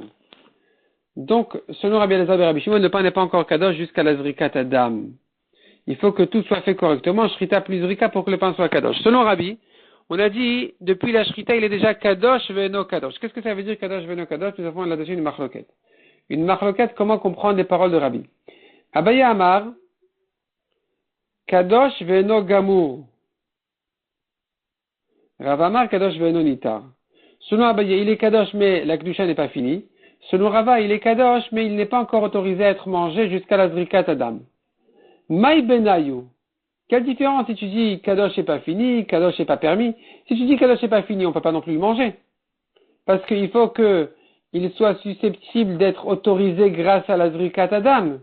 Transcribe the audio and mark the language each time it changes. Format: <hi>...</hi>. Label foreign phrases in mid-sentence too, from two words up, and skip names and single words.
<fr>Donc, selon Rabbi Elazar et Rabbi Shimon, le pain n'est pas encore Kadosh jusqu'à la</fr> <he>זריקת הדם.</he> <fr>Il faut que tout soit fait correctement, Shrita plus Zrika pour que le pain soit Kadosh. Selon Rabbi, on a dit, depuis la Shrita, il est déjà</fr> <he>קדוש ואינו קדוש.</he> <fr>Qu'est-ce que ça veut dire</fr> <he>קדוש ואינו קדוש?</he> <fr>Nous avons là-dessus une machloket. Une machloket, comment comprendre les paroles de Rabbi?</fr> <he>אביי אמר, קדוש ואינו גמור. רבא אמר, קדוש ואינו ניתר.</he> <fr>Selon Abaye, il est Kadosh, mais la Kedusha n'est pas finie. Selon Rava, il est Kadosh, mais il n'est pas encore autorisé à être mangé jusqu'à la</fr> <he>זריקת הדם.</he> <arc>מאי בינייהו.</arc> <fr>Quelle différence si tu dis Kadosh n'est pas fini, Kadosh n'est pas permis? Si tu dis Kadosh n'est pas fini, on ne peut pas non plus le manger. Parce qu'il faut qu'il soit susceptible d'être autorisé grâce à la</fr> <he>זריקת הדם.</he>